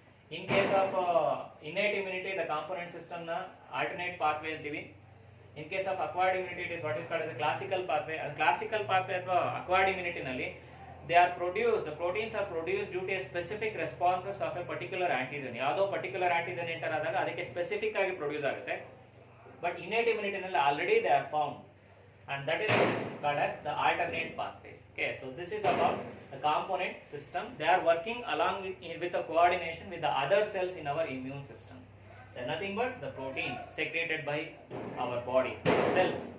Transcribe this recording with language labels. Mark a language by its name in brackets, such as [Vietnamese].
[English] If in case of innate immunity, the [Kannada] component system na alternate pathway antivi. [English] In case of acquired immunity, it is what is called as a classical pathway. And classical pathway [Kannada] ಅಥವಾ acquired immunity ನಲ್ಲಿ [English] they are produced, the proteins are produced due to a specific responses of a particular antigen. [Kannada] ಯಾವುದೋ particular antigen enter ಆದಾಗ ಅದಕ್ಕೆ specific ಆಗಿ produce ಆಗುತ್ತೆ. [English] But innate immunity ನಲ್ಲಿ already they are found, and that is called as the alternate pathway. Okay, so this is about the component system. They are working along with the coordination with the other cells in our immune system. They are nothing but the proteins secreted by our bodies, cells.